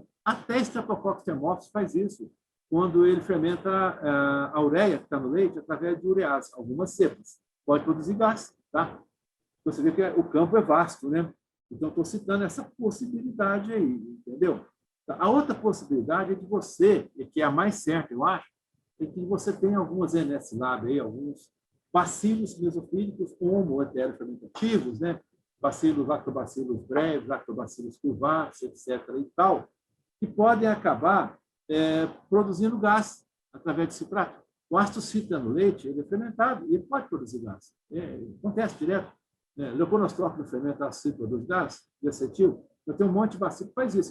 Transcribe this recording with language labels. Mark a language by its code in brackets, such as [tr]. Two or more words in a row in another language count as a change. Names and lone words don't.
[pt] Até Streptococcus thermophilus faz isso, quando ele fermenta a ureia que está no leite através de urease, algumas cepas. Pode produzir gás, tá? Você vê que o campo é vasto, né? Então, estou citando essa possibilidade aí, entendeu? A outra possibilidade é de você, que é a mais certa, eu acho, é que você tem algumas NS Lab aí, alguns bacilos mesofílicos homo-heterofermentativos, né? Bacilos, lactobacillus brevis, lactobacillus curvatus, etc. e tal, que podem acabar produzindo gás através de citrato. O ácido cítrico no leite ele é fermentado e ele pode produzir gás. Acontece direto. Leuconostrofilo fermenta ácido cítrico produz gás de acetil. Eu tenho um monte de bacilo que faz isso.